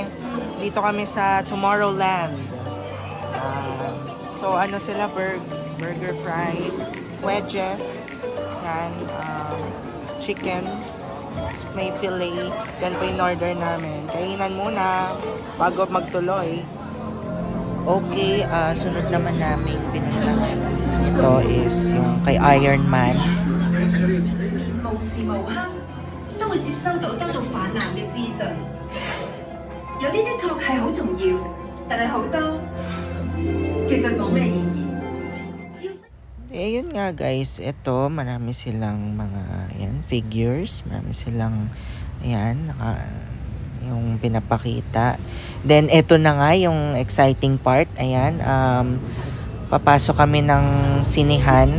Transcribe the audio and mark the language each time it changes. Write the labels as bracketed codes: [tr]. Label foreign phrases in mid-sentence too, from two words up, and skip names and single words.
[tl] Dito kami sa Tomorrowland. So ano sila, [en] burger fries, [tl] wedges, yan, chicken, may fillet, yan po yung order namin. Kainan muna bago magtuloy. Okay, sunod naman namin pinuntahan. Ito is yung kay Iron Man. [yue] 無時無刻都會接收到得到泛濫嘅資訊，有啲的確係好重要，但係好多其實冇咩意義。 [tl] Eh, yun nga guys, ito, marami silang mga, ayan, figures, marami silang, ayan, yung pinapakita. Then, ito na nga yung [en] exciting part, [tl] ayan, papasok kami ng sinihan.